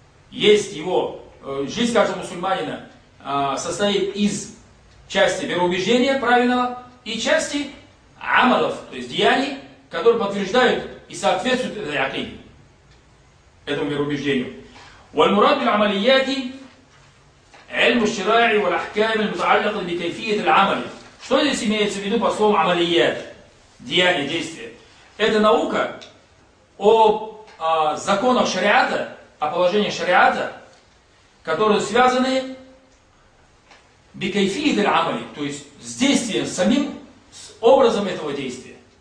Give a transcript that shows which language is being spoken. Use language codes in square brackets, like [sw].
[ru] Есть его, жизнь каждого мусульманина состоит из части вероубеждения правильного и части амалов, то есть деяний, которые подтверждают и соответствуют этой акиде, этому вероубеждению. [ar] والمراد بالعمليات علم الشرائع والأحكام المتعلقة بكيفية العمل. [ru] Что здесь имеется в виду по словам амалият, деяния, действия? Это наука о законах шариата, о положении шариата, которые связаны бикайфият аль-амали, то есть с действием, самим, с образом этого действия.